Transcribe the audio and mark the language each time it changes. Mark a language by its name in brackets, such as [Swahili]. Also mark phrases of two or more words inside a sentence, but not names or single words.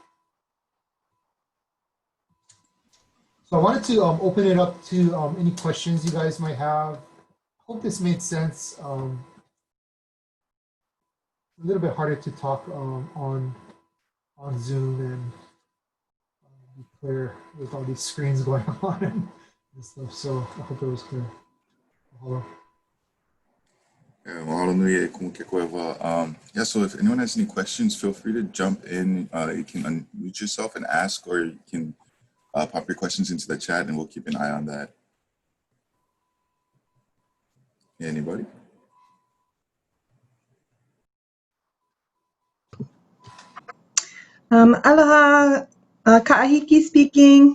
[English] So I wanted to open it up to any questions you guys might have. Hope this made sense. A little bit harder to talk on Zoom and be clear with all these screens going on and stuff. So I hope it was clear. Mahalo. [Hawaiian] Mahalo nui e Kekuewa. [English] Yeah, so if anyone has any questions, feel free to jump in. You can unmute yourself and ask, or you can pop your questions into the chat and we'll keep an eye on that. Anybody? Aloha, Ka'ahiki speaking.